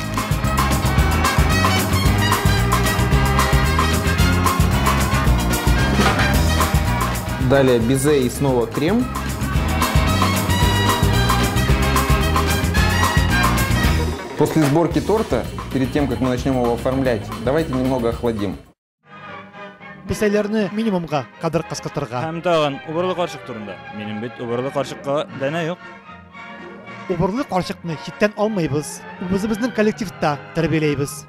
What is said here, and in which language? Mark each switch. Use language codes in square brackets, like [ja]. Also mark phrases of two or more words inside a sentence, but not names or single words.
[ru] Далее безе и снова крем. После сборки торта, перед тем, как мы начнем его оформлять, давайте немного охладим. [tt] Бесәйләрне минимумга кадр кыскартырга. Һәм тагын убырлы карчык турында. Минем бит убырлы карчыкка дәнә юк. Убырлы карчыкны читтән алмыйбыз. Үзебезнең коллективта тәрбияләйбез.